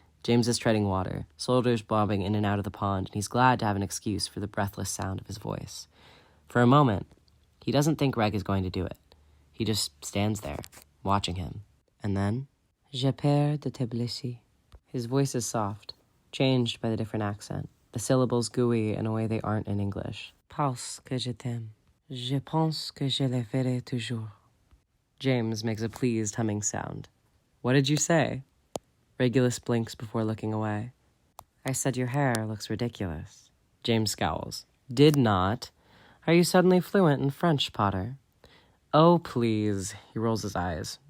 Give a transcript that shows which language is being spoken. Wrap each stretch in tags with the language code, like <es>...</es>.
<en>James is treading water, shoulders bobbing in and out of the pond, and he's glad to have an excuse for the breathless sound of his voice. For a moment, he doesn't think Reg is going to do it. He just stands there, watching him. And then,</en> <fr>Je perds de te blesser.</fr> <en>His voice is soft, changed by the different accent. The syllables gooey in a way they aren't in English.</en> <fr>Parce que je t'aime. Je pense que je le ferai toujours.</fr> <en>James makes a pleased humming sound. What did you say? Regulus blinks before looking away. I said your hair looks ridiculous. James scowls. Did not. Are you suddenly fluent in French, Potter? Oh, please. He rolls his eyes.</en>